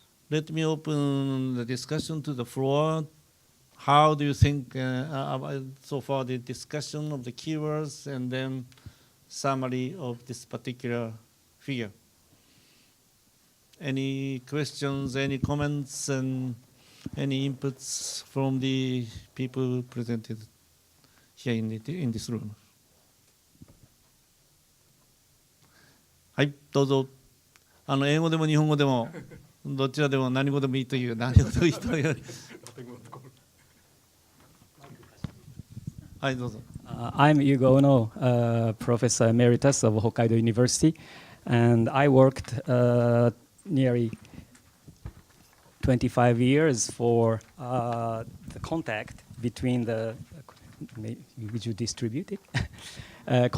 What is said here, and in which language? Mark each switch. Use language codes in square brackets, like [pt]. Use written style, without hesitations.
[en] Let me open the discussion to the floor. How do you think about so far the discussion of the keywords and then summary of this particular figure? Any questions, any comments? And Any inputs from the people presented here in this room? [ja] はい、どうぞ。英語でも日本語でもどちらでも何語でもいいという何語でもいいという。はい、どうぞ。 [en] I'm Yugo Ono, Professor Emeritus of Hokkaido University, and I worked nearly 25 years for the contact between the, would you distribute it?